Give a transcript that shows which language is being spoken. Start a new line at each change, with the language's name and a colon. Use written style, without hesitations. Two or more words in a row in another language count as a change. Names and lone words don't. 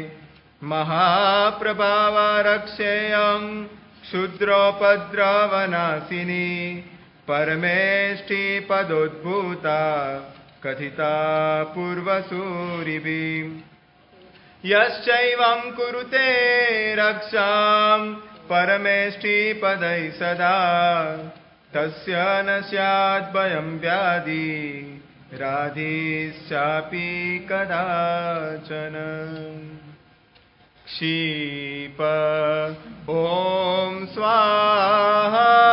Sanskrit: મહાપ્રભાવારક્ષેયં ક્ષુદ્રોપદ્રવનાશિની. પરમેષ્ઠિ પદોદ્ભૂતા કથિતા પૂર્વસૂરિભિः. યશ્ચૈવં કુરુતે રક્ષાં परमेष्टिपदैः सदा तस्य न स्याद्भयं व्याधि राधेश्चापि कदाचन क्षीप ॐ स्वाहा